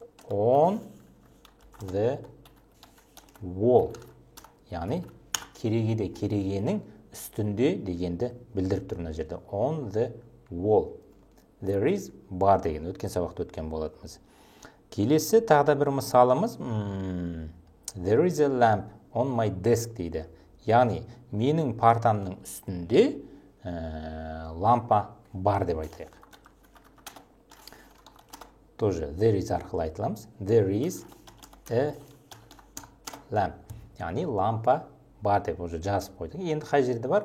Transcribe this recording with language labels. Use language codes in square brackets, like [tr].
[en] On the wall, [kk] яғни керегеде, керегенің үстінде дегенді білдіріп тұр мына жерде. [en] On the wall. [kk] There is бар деген өткен сабақта өткен болатымыз. Келесі тағы да бір мысалымыз. [en] There is a lamp on my desk [kk] дейді. Яғни менің партамның үстінде лампа бар деп айтайық. Тоже there is арқылы айтыламыз. [en] There is a lamp. [kk] Яғни лампа бар деп уже жазып қойдық. Енді қай жерде бар?